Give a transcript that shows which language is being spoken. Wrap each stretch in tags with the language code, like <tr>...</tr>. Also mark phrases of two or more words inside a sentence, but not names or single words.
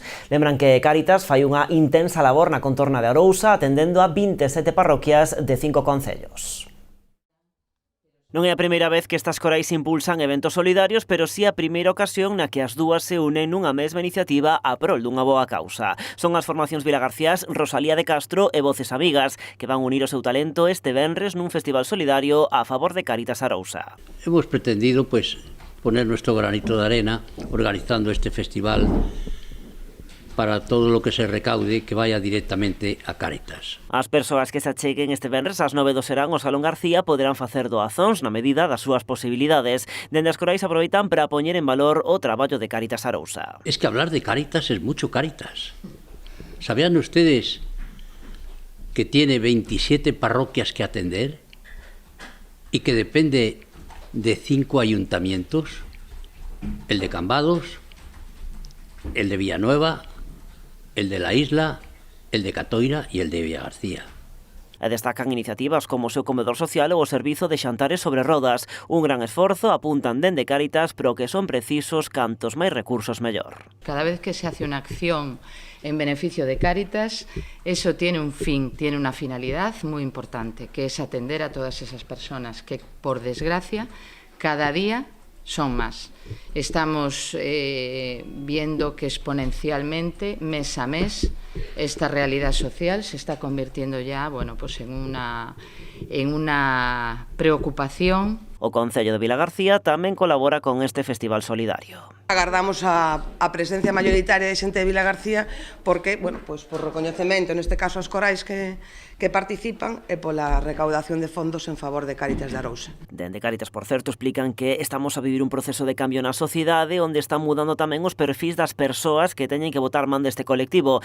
<gl>Lembran que Cáritas fai unha intensa labor na contorna de Arousa atendendo a 27 parroquias de 5 concellos. Non é a primeira vez que estas corais impulsan eventos solidarios, pero sí a primeira ocasión na que as dúas se unen nunha mesma iniciativa a prol dunha boa causa. Son as formacións Vilagarcías, Rosalía de Castro e Voces Amigas, que van unir o seu talento este venres nun festival solidario a favor de Cáritas Arousa.</gl> <es>Hemos pretendido poner nuestro granito de arena organizando este festival para todo lo que se recaude que vaya directamente a Cáritas.</es> <gl>As persoas que se acheguen este venres ás 9 do serán ao Salón García poderán facer doazóns na medida das súas posibilidades. Dende as corais aproveitan para poñer en valor o traballo de Cáritas Arousa.</gl> <es>Es que hablar de Cáritas es mucho Cáritas. ¿Sabían ustedes que tiene 27 parroquias que atender y que depende de 5 ayuntamientos? El de Cambados, el de Villanueva, el de la Isla, el de Catoira e el de Villagarcía.</es> <gl>E destacan iniciativas como o seu comedor social ou o servizo de xantares sobre rodas. Un gran esforzo, apuntan dende Cáritas, pero que son precisos cantos máis recursos mellor.</gl> <es>Cada vez que se hace una acción en beneficio de Cáritas, eso tiene un fin, tiene una finalidad muy importante, que es atender a todas esas personas que, por desgracia, cada día son más. Estamos viendo que exponencialmente, mes a mes, esta realidad social se está convirtiendo ya, en una preocupación.</es> <gl>O Concello de Vilagarcía tamén colabora con este festival solidario. Agardamos a presencia mayoritaria de xente de Vilagarcía porque, por recoñecemento, neste caso as corais que participan e pola recaudación de fondos en favor de Cáritas de Arousa. Dende Cáritas, por certo, explican que estamos a vivir un proceso de cambio na sociedade onde están mudando tamén os perfis das persoas que teñen que botar man deste colectivo.</gl>